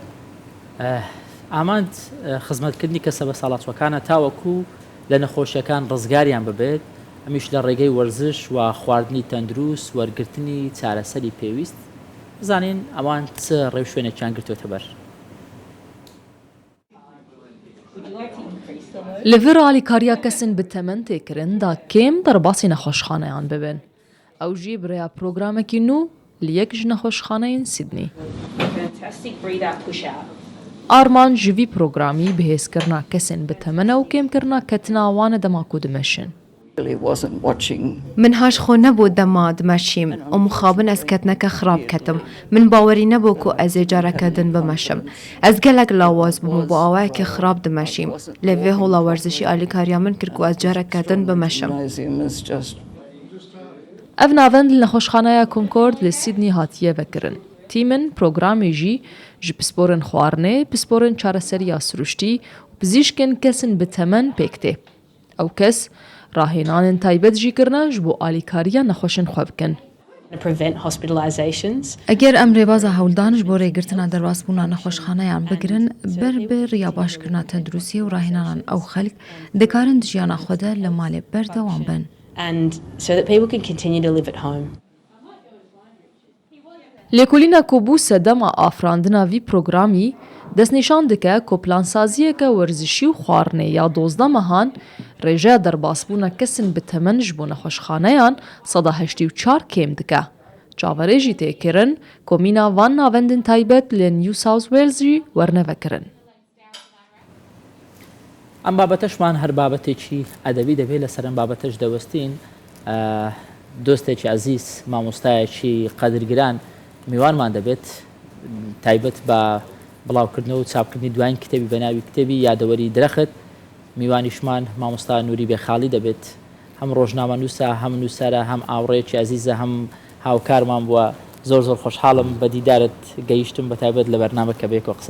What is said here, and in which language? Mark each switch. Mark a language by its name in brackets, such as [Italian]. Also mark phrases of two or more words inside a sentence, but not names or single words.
[Central Kurdish] ئامانج خزمەتکردنی کەسە بە ساڵاتچۆکانە تاوەکو لە نەخۆشیەکان ڕزگاریان ببێت ئەمیش لە ڕێگەی وەرزش و خواردنی تەندروست وەرگرتنی چارەسەری پێویست بزانین ئەوان چ ڕێو شوێنێکیان گرتوێتە بەر [Kurdish] لەڤێر ئالیکاریا کەسن bi temen têkirin da kêm derbasî nexweşxaneyan bibin. Ew jî birêya programekî nû li yek ji nexweşxaneyên Sydney. Arman ji vî programî bihêzkirina kesên bi temene û kêmkirina ketina wan e dema ku dimeşin. من هاش خو نبو دما دمشیم و مخابن از کتنک خراب کتم من باوری نبو کو از اجاره کردن بمشم از گلک لاواز بمو با آوه که خراب دمشیم لوه هولا ورزشی آلیکاریا من کرد کو از جاره کردن بمشم Ev navend li nexweşxaneya Concord li Sydney hatiye vekirin. Tîmin programê jî ji pisporên xwarinê, pisporên çareseriya siruştî û pizîşkên kesên bi temen pêk tê. Ew kes rahênanên taybet jî kirine ji bo alîkariya nexweşên xwe bikin. اگر ام رێبازە هەولدان ji بۆ rêgirtina derbasbûna nexweşxaneyan bigirin ber bi riya başkirina tenduristiyê û rahênanan ew xelk dikarin di jiyana xwe de li malê berdewam bin. Lêkolîna ku bû sedema afirandina vî programî destnîşan dike ku plansaziyeke werzişî û xwarinê ya 12 mehan rêjeya derbasbûna kesên bi temen ji bo nexweşxaneyan 84 kêm dike. Çaverê jî tê kirin ku mîna van navendên taybet li New South Wales jî wernevekirin. [Central Kurdish] ئەم بابەتەشمان هەر بابەتێکی ئەدەبی دەبێت لە سەرم بابەتەش دەوەستین دۆستێکی عزیز مامۆستایەکی قەدرگران میوانمان دەبێت تایبەت بە بڵاوکردنەوە و چاپکردنی دوایین کتێبی بە ناوی کتێبی یادەوەری درەخت میوانیشمان مامۆستا نووری بێخاڵی دەبێت هەم ڕۆژنامە نووسە هەم نووسەرە هەم ئاوڕێکی عزیزە هەم هاوکارمان بووە زۆر زۆر خۆشحاڵم بە دیدارت گەیشتم بە تایبەت لە بەرنامە کە بێکەوە قسە